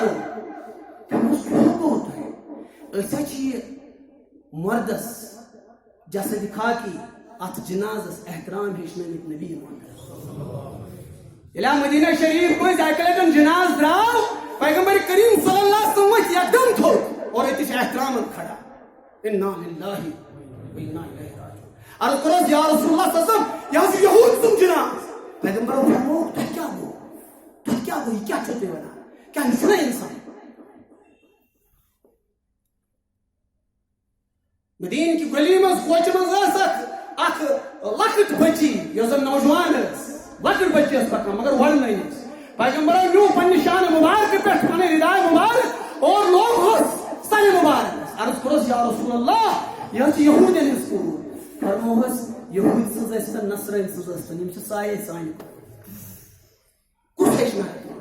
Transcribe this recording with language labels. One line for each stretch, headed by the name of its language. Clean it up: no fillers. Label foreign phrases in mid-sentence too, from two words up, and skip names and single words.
Kashmiri: گوٚو تٔمۍ اوس کیٛاہ گوٚو تۄہہِ أسۍ حظ چھِ یہِ مردس جسد خاکی اتھ جنازس احترام ہیٚچھنٲومٕتۍ نبی محمد ییٚلہِ مدینہ شریف منٛز اکہِ لٹہِ جناز درٛاو پیغمبر کریم
Arabic: صلی اللہ علیہ وسلم
Kashmiri: ؤتھۍ یکدم تھوٚد اور أتی چھِ احترامن کھڑا
Arabic: انا للہ و انا الیہ راجعون
Kashmiri: عرض کوٚرُس
Arabic: یا رسول اللہ صلی اللہ علیہ وسلم
Kashmiri: یہِ حظ چھُ یہوٗد سُنٛد جناز پیغمبرو فرموو تۄہہِ کیٛاہ گوٚو یہِ کیٛاہ چھِو تُہۍ ونان کیٛاہ یہِ چھُنہ انسان مدیٖنہ کہِ گلی منٛز کوچہِ منٛز ٲس اکھ لۄکٕٹ بچی یۄس زن نوجوان ٲس لۄکٕٹ بچی ٲس پکان مگر وڑنٲوِس پیغمبرو نیوٗ پننہِ شانہِ مبارکہٕ پٮ۪ٹھ پنٕنۍ رداے مبارک اور لوگہوس سنہِ مبارک عرض کوٚرُس
Arabic: یا رسول اللہ
Kashmiri: یہِ حظ چھِ یہوٗدین ہٕنٛز کوٗر فرموہس یہوٗدۍ سٕنٛز ٲسۍتن نصرٲنۍ سٕنٛز ٲسۍتن یِم چھِ سایے سانہِ کُس ہیٚچھنایہِ